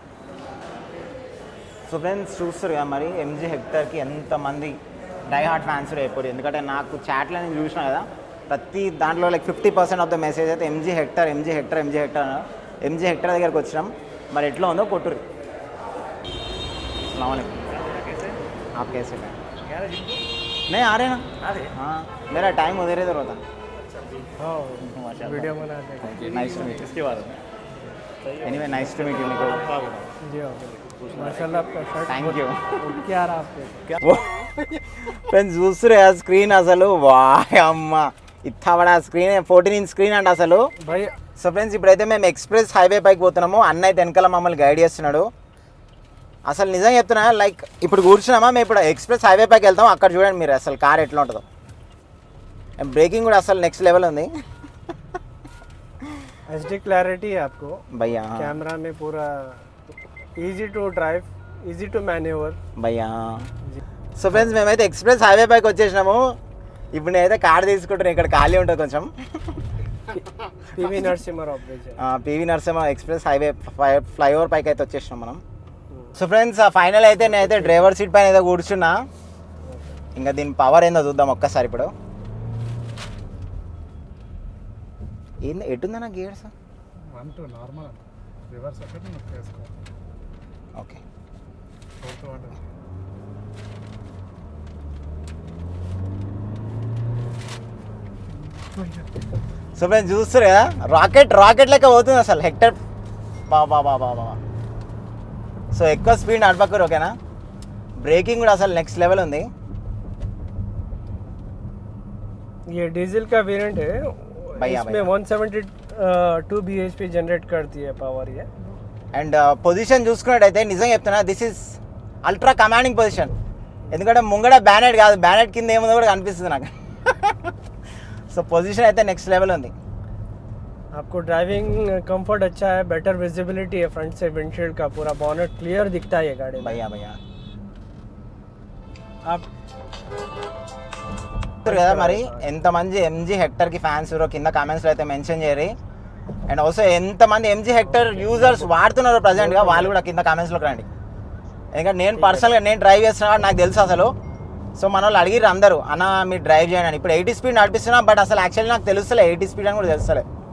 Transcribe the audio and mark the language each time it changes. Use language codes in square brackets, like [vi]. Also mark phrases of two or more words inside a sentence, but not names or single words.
[te] సో ఫ్రెండ్స్ చూస్తారు కదా మరి ఎంజీ హెక్టర్కి ఎంతమంది [en] die heart fans [te] అయిపోయారు ఎందుకంటే నాకు చాట్లో నేను చూసినా కదా ప్రతి దాంట్లో లైక్ 50% [en] of the message [te] అయితే ఎంజీ హెక్టర్ ఎంజీ హెక్టర్ ఎంజీ హెక్టర్ ఎంజీ హెక్టర్ దగ్గరికి వచ్చినాం మరి ఎట్లా ఉందో కొట్టురు [hi] आप कैसे हैं नहीं आ रहे ना हाँ मेरा टाइम उधर इधर होता वीडियो बनाते हैं. [en] nice to meet [hi] इसके बारे में [en] anyway nice to meet you निको [hi] जी माशाल्लाह आपका शर्ट [en] thank you [hi] क्या आ रहा आपके [te] ఫ్రెండ్స్ చూస్తురే ఆ స్క్రీన్ అసలు వాయ్ అమ్మ ఇంత బడా స్క్రీన్ 14 [en] inch screen [te] అండి అసలు [hi] भाई. [te] సో ఫ్రెండ్స్ ఇప్పుడైతే మేము [en] express highway [te] పైకి పోతున్నాము అన్న అయితే వెనకాల మమ్మల్ని గైడ్ చేస్తున్నాడు అసలు నిజంగా చెప్తున్నా లైక్ ఇప్పుడు కూర్చున్నామా మేము ఇప్పుడు [en] express highway [te] పైకి వెళ్తాం అక్కడ చూడండి మీరు అసలు కార్ ఎట్లా ఉంటుందో బ్రేకింగ్ కూడా అసలు [en] next level [te] ఉంది [en] HD clarity [hi] है आपको भैया [en] कैमरा [hi] में पूरा [en] easy to drive easy to manoeuvre [te] భయ్యా సో ఫ్రెండ్స్ మేమైతే [en] express highway [te] పైకి వచ్చేసినాము ఇప్పుడు నేనైతే కార్ తీసుకుంటున్నాను ఇక్కడ ఖాళీ ఉంటుంది కొంచెం [hi] पीवी नरसिम्हा ब्रिज [te] పివి నరసింహ [en] express highway flyover [te] పైకి అయితే వచ్చేసినాం మనం సో ఫ్రెండ్స్ ఫైనల్ అయితే నేనైతే [en] driver seat [te] పైన ఏదో కూర్చున్నా ఇంకా దీని పవర్ ఏందో చూద్దాం ఒక్కసారి ఇప్పుడు ఏంది ఎటుందన్నా గేర్స్ 1 2 నార్మల్ రివర్స్ ఒకటి నువ్వు చేసుకో ఓకే [en] fourth one [te] సో ఫ్రెండ్స్ చూస్తారు కదా రాకెట్ లెక్క పోతుంది అసలు హెక్టర్ బాబా సో ఎక్కువ స్పీడ్ నడపకూరు ఓకేనా బ్రేకింగ్ కూడా అసలు [en] next level [te] ఉంది [hi] ये डीजल का वेरिएंट है भैया, इसमें 172 bhp जनरेट करती है पावर ये [te] అండ్ పొజిషన్ చూసుకున్నట్టయితే నిజంగా చెప్తున్నా [en] this is ultra commanding position [te] ఎందుకంటే ముంగడ బ్యానెట్ కాదు బ్యానెట్ కింద ఏముందో కూడా కనిపిస్తుంది నాకు సో పొజిషన్ అయితే [en] next level [te] ఉంది [hi] आपको [en] driving comfort [hi] अच्छा है [en] better visibility [hi] है फ्रंट से विंडशील्ड का पूरा बॉनेट क्लियर दिखता है ये गाड़ी में [te] భయ్యా [hi] आप [te] కదా మరి ఎంతమంది ఎంజీ హెక్టర్కి ఫ్యాన్స్ కింద కామెంట్స్లో అయితే మెన్షన్ చేయరు [en] and also [te] ఎంతమంది ఎంజీ హెక్టర్ యూజర్స్ వాడుతున్నారు ప్రజెంట్గా వాళ్ళు కూడా కింద కామెంట్స్లోకి రండి ఎందుకంటే నేను పర్సనల్గా నేను డ్రైవ్ చేస్తున్నా నాకు తెలుసు అసలు సో మన వాళ్ళు అడిగిర్రు అందరూ అన్న మీరు డ్రైవ్ చేయండి అని ఇప్పుడు 80 స్పీడ్ నడిపిస్తున్నా బట్ అసలు యాక్చువల్లీ నాకు తెలుస్తలే 80 స్పీడ్ అని కూడా తెలుస్తలే